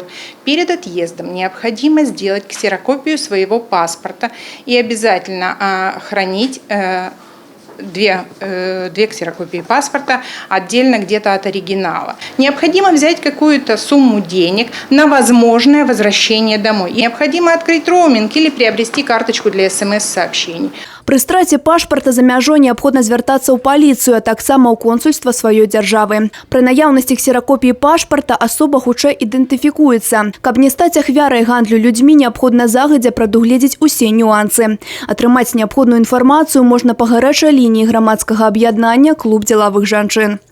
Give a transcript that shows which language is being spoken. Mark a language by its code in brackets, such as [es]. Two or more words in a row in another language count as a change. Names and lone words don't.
[ru] Перед отъездом необходимо сделать ксерокопию своего паспорта и обязательно хранить две ксерокопии паспорта отдельно где-то от оригинала. Необходимо взять какую-то сумму денег на возможное возвращение домой. Необходимо открыть роуминг или приобрести карточку для СМС-сообщений. [be] Пры страце пашпарта за мяжой неабходна звяртацца ў паліцыю, а таксама ў консульства сваёй дзяржавы. Пры наяўнасці ксеракопіі пашпарта асоба хутчэй ідэнтыфікуецца. Каб не стаць ахвярай гандлю людзьмі, неабходна загадзя прадугледзець усе нюансы. Атрымаць неабходную інфармацыю можна па гарачай лініі грамадскага аб'яднання «Клуб дзелавых жанчын».